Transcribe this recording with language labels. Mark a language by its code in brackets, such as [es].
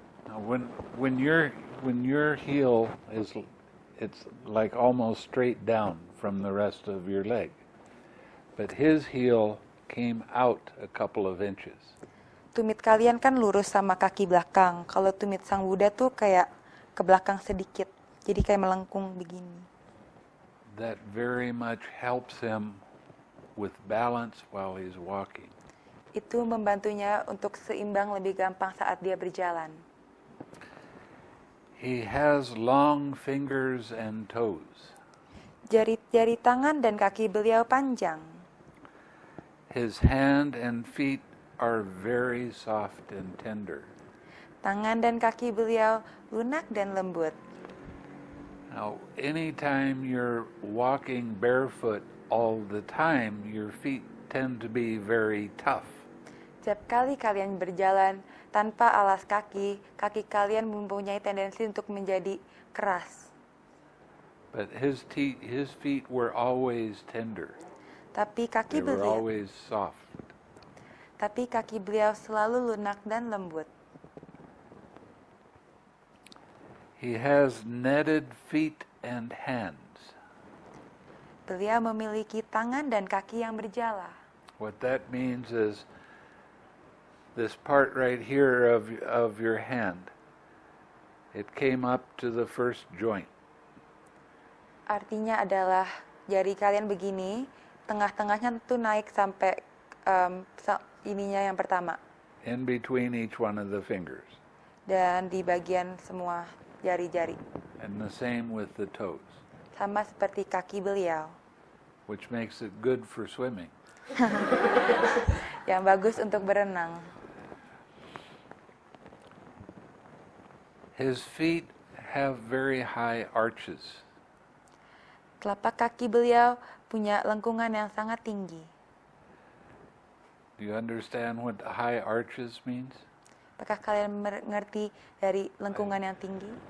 [en] Now, when your heel it's like almost straight down from the rest of your leg, but his heel came out a couple of inches. [id] Tumit kalian kan lurus sama kaki belakang. Kalau tumit Sang Buddha tuh kayak ke belakang sedikit. Jadi kayak melengkung begini. [en] That very much helps him with balance while he's walking. [id] Itu membantunya untuk seimbang lebih gampang saat dia berjalan. [en] He has long fingers and toes. [id] Jari-jari tangan dan kaki beliau panjang. [en] His hand and feet are very soft and tender. [id] Tangan dan kaki beliau lunak dan lembut. [en] Now, anytime you're walking barefoot all the time, your feet tend to be very tough. [id] Setiap kali kalian berjalan tanpa alas kaki, kaki kalian mempunyai tendensi untuk menjadi keras. [en] But his feet were always tender. [id] Tapi [en] They were always soft. [id] Tapi kaki beliau selalu lunak dan lembut. [en] He has netted feet and hands. [id] Beliau memiliki tangan dan kaki yang berjala. [en] What that means is this part right here of your hand, it came up to the first joint. [id] Artinya adalah jari kalian begini, tengah-tengahnya tuh naik sampai ininya yang pertama. [en] In between each one of the fingers. [id] Dan di bagian semua jari-jari. [en] And the same with the toes. [id] Sama seperti kaki beliau. [en] Which makes it good for swimming. [id] Yang bagus untuk berenang. [en] His feet have very high arches. [id] Telapak kaki beliau punya lengkungan yang sangat tinggi. [en] Do you understand what high arches means? [id] Apakah kalian mengerti dari lengkungan yang tinggi?